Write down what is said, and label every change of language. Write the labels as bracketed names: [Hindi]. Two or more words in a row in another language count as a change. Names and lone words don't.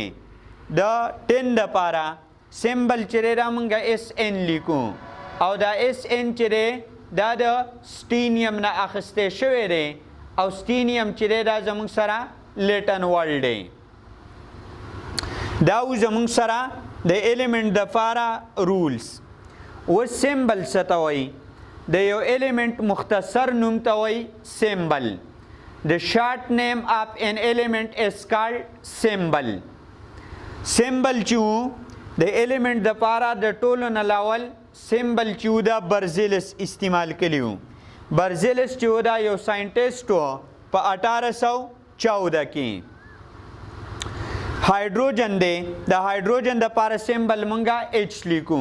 [Pashto] د ټین د پاره سیمبل چې دی دا مونږه اس ان لیکو، او دا اس ان چې دی دا د سټینیم نه اخیستی شوی دی، او سټینیم چې دی دا زمونږ سره [English] Latin word [Pashto] دی. دا زمونږ سره د ایلیمنٹ د پاره رولز. اوس سیمبل څه ته وایي؟ د یو ایلیمنٹ مختصر نوم ته وایي سیمبل. [English] The short name of an element is called symbol. [Pashto] سیمبل چې وو د ایلیمنٹ د پاره د ټولو نه لاول سیمبل چې وو دا برزیلس استعمال کړي وو. برزیلس چې وو دا یو ساینټیسټ وو په 1814 کې. هایدروجن دی، د هایدروجن د پاره سیمبل مونږه اچ لیکو.